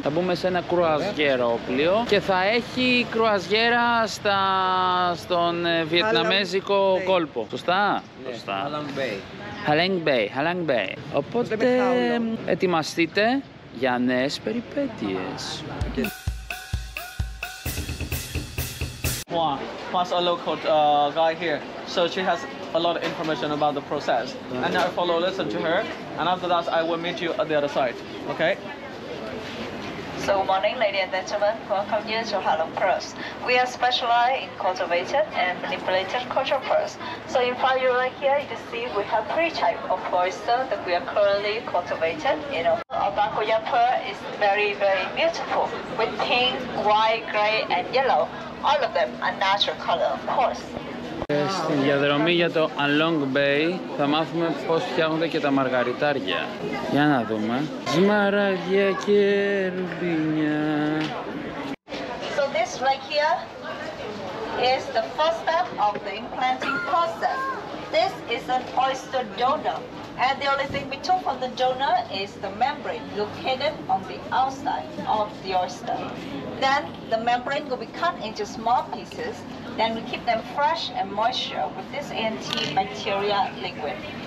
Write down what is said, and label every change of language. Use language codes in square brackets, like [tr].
[el] Θα μπούμε σε ένα κρουαζιερόπλιο και θα έχει κρουαζιέρα στον βιετναμέζικο κόλπο. Σωστά? Σωστά. Halong Bay. Οπότε ετοιμαστείτε για νέες περιπέτειες. [en] Plus a local guy here, so she has a lot of information about the process. And now listen to her, and after that I will meet you at the other side. Okay? So, good morning, ladies and gentlemen. Welcome you to Halong Cruise. We are specialized in cultivated and manipulated cultural pearls. So, in front of you right here, you can see we have 3 types of oyster that we are currently cultivated. You know, our Bakuya pearl is very, very beautiful with pink, white, gray, and yellow. All of them are natural color, of course. [el] Στην διαδρομή για το Halong Bay θα μάθουμε πώς φτιάχνονται και τα μαργαριτάρια. Για να δούμε. Σμαράγδια και ρουμπίνια. So this right here is the first step of the implanting process. This is an oyster donor. And the only thing we took from the donor is the membrane located on the outside of the oyster. Then the membrane will be cut into small pieces. Then we keep them fresh and moisture with this antibacterial liquid.